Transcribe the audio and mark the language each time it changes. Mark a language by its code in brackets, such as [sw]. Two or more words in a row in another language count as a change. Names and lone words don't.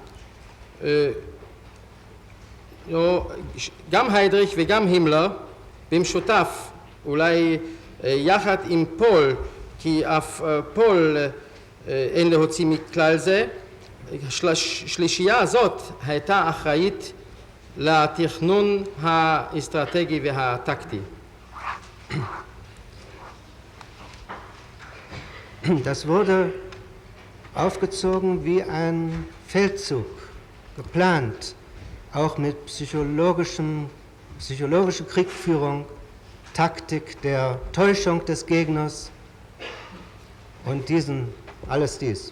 [he] גם היידריך וגם הימלר במשותף, אולי יחד עם פול, כי אף פול אין להוציא מכלל זה, השלישייה הזאת הייתה אחראית לתכנון האסטרטגי והטקטי. [de] Das wurde aufgezogen wie ein Feldzug, geplant, auch mit psychologischer Kriegführung, Taktik der Täuschung des Gegners und alles dies.